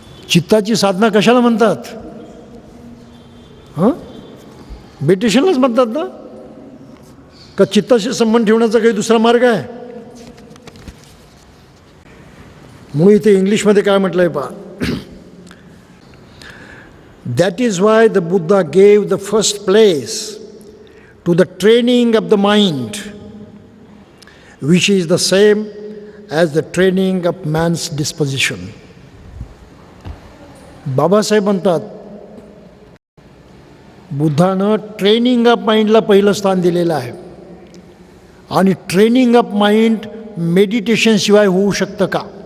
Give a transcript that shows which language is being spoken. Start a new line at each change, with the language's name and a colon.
Marathi: चित्ताची साधना कशाला म्हणतात? मेडिटेशनलाच म्हणतात ना? का चित्ताशी संबंध ठेवण्याचा काही दुसरा मार्ग आहे? म्हणून इथे इंग्लिशमध्ये काय म्हटलं आहे पहा.
English: That is why the Buddha gave the first place to the training of the mind, which is the same as the training of man's disposition.
Marathi: Babasaheb म्हणतात बुद्धानं ट्रेनिंग ऑफ माइंडला पहिलं स्थान दिलेलं आहे. आणि ट्रेनिंग ऑफ माइंड मेडिटेशनशिवाय होऊ शकतं का?